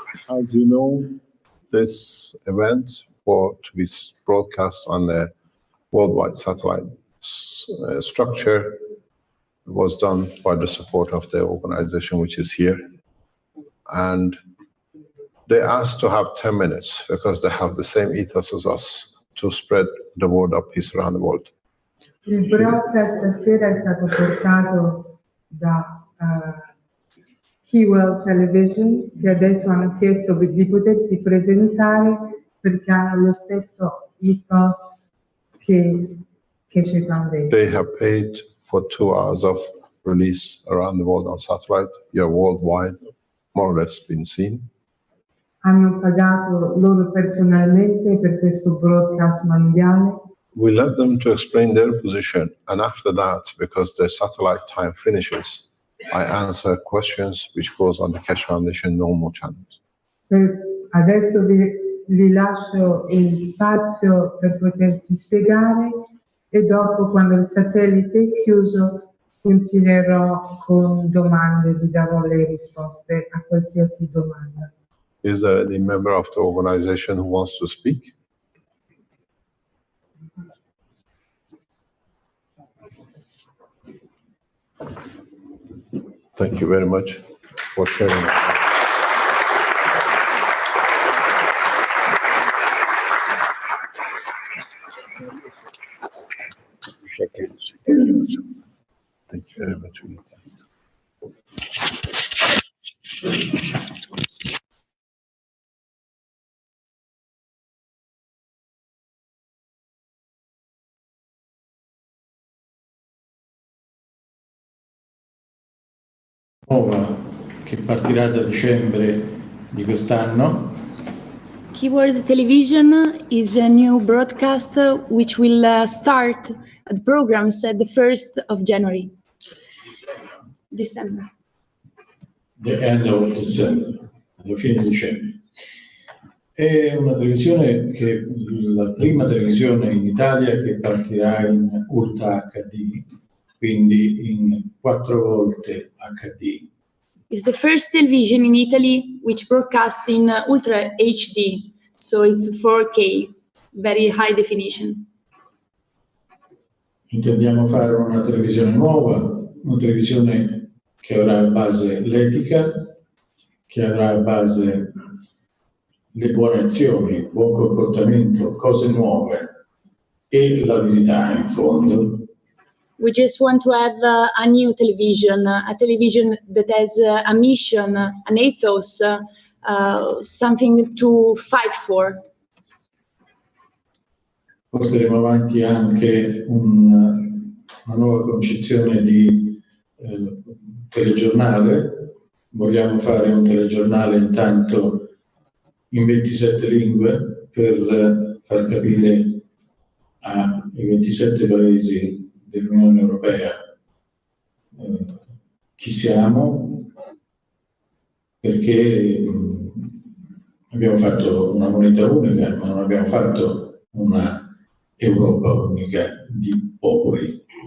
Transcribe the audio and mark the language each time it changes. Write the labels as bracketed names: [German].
[English] As you know, this event for to be broadcast on the worldwide satellite structure was done by the support of the organization which is here. And they asked to have 10 minutes because they have the same ethos as us to spread the word of peace around the world. [Italian] Il broadcast stasera è stato portato da Keywell Television, che adesso hanno chiesto di potersi presentare perché hanno lo stesso ethos che Keshe Foundation. [English] They have paid for 2 hours of release around the world on satellite. You're worldwide, more or less been seen. [Italian] Hanno pagato loro personalmente per questo broadcast mondiale. [English] We let them to explain their position, and after that, because the satellite time finishes, I answer questions which goes on the Keshe Foundation normal channels. [Italian] Adesso vi lascio il spazio per potersi spiegare e dopo, quando il satellite è chiuso, continuerò con domande, vi darò le risposte a qualsiasi domanda. [English] Is there any member of the organization who wants to speak? Thank you very much for sharing. Shake hands. Thank you very much. [Italian] Nuova che partirà da dicembre di quest'anno. [English] Keyword Television is a new broadcast which will start the programs at the 1st of January. December. The end of December, [Italian] alla fine di dicembre. È una televisione che è la prima televisione in Italia che partirà in Ultra HD, quindi in 4 volte HD. [English] It's the first television in Italy which broadcasts in Ultra HD, so it's 4K, very high definition. [Italian] Intendiamo fare una televisione nuova, una televisione che avrà a base l'etica, che avrà a base le buone azioni, il buon comportamento, cose nuove e la verità in fondo. [English] We just want to have a new television, a television that has a mission, an ethos, something to fight for. [Italian] Porteremo avanti anche una nuova concezione di telegiornale. Vogliamo fare un telegiornale intanto in 27 lingue per far capire ai 27 paesi dell'Unione Europea chi siamo, perché abbiamo fatto una moneta unica, ma non abbiamo fatto una Europa unica di popoli.